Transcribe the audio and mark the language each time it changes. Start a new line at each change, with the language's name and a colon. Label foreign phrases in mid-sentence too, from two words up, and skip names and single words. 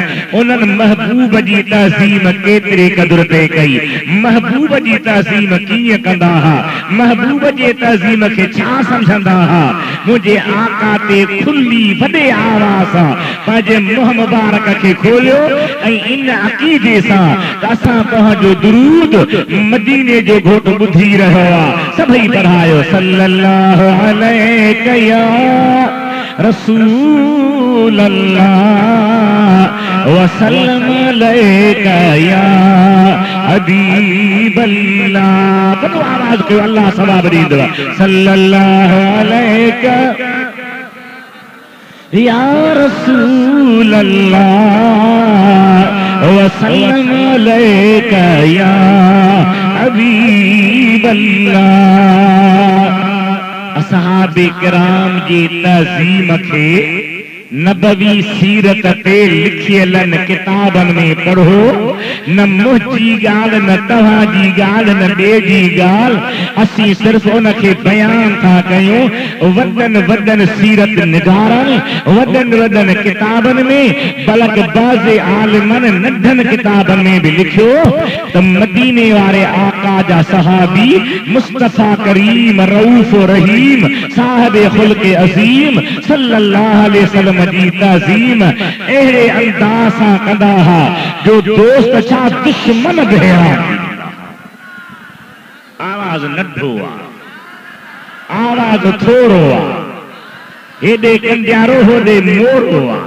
Sindhi: उन्हनि महबूब जी तज़ीम केतिरे क़दुर ते कई, महबूब जी तज़ीम कीअं कंदा हुआ, महबूब जे तज़ीम खे छा सम्झंदा हुआ। मुंहिंजे आका ते खुली वॾे आवाज़ सां पंहिंजे मुंहुं मुबारक खे खोलियो ऐं इन अक़ीदे सां त असां तव्हांजो दुरूद मदीने जो घोट ॿुधी रहियो आहे।
Arabic: सभई पढ़ायो صلى الله عليه يا رسول الله وسلم عليك يا حبيب الله.
Sindhi: वॾो आवाज़ कयो, अल्लाह सवाब ॾींदो।
Arabic: صلى الله عليك يا رسول الله وسلم عليك يا حبيب الله.
Sindhi: असहाबे किराम जी तज़ीम खे नबवी सीरत ते लिखियल किताबनि में पढ़ो। न मुंहिंजी ॻाल्हि, न तव्हांजी ॻाल्हि, न ॿिए जी ॻाल्हि, असीं सिर्फ़ उनखे बयान था कयूं। वॾनि वॾनि सीरत निगारनि, वॾनि वॾनि किताबनि में, बल्कि बाज़े आलिमनि नंढनि किताबनि में बि लिखियो त मदीने वारे आका जा सहाबी मुस्तफ़ा करीम रऊफ़ रहीम साहिब खुल्क़ अज़ीम
Arabic: صلى الله عليه وسلم
Sindhi: जी तज़ीम अहिड़े अंदाज़ सां कंदा हुआ जो दोस्त छा दुश्मन बि आवाज़ नंढो आहे, आवाज़ थोरो आहे, हेॾे कंडियारो होॾे मोरो आहे।